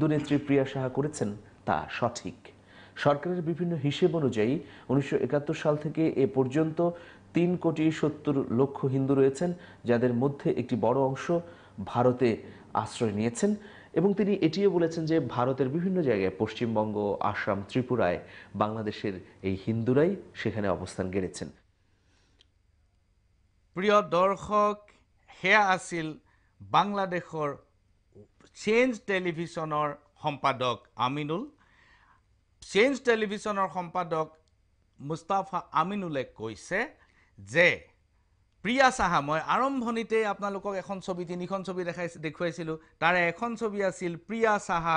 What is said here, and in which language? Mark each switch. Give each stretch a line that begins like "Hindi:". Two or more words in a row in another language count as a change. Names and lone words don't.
Bangla: নেত্রী প্রিয়া সাহা করেছেন তা সঠিক সরকারের বিভিন্ন হিসেব অনুযায়ী 1971 সাল থেকে এ পর্যন্ত 3,70,00,000 হিন্দু রয়েছেন যাদের মধ্যে একটি বড় অংশ ভারতে আশ্রয় নিয়েছেন এবং তিনি এটিও বলেছেন যে ভারতের বিভিন্ন জায়গায় পশ্চিমবঙ্গ আসাম ত্রিপুরায় বাংলাদেশের এই হিন্দুরাই সেখানে অবস্থান গড়েছেন
Assamese: প্রিয় দর্শক হেয়া আছিল বাংলাদেশৰ চেঞ্জ টেলিভিছনৰ সম্পাদক আমিনুল চেঞ্জ টেলিভিছনৰ সম্পাদক মুস্তাফা আমিনুলে কৈছে যে প্ৰিয়া সাহা, মই আৰম্ভণিতে আপোনালোকক এখন ছবি, 3খন ছবি দেখুৱাইছিলোঁ, তাৰে এখন ছবি আছিল প্ৰিয়া সাহা।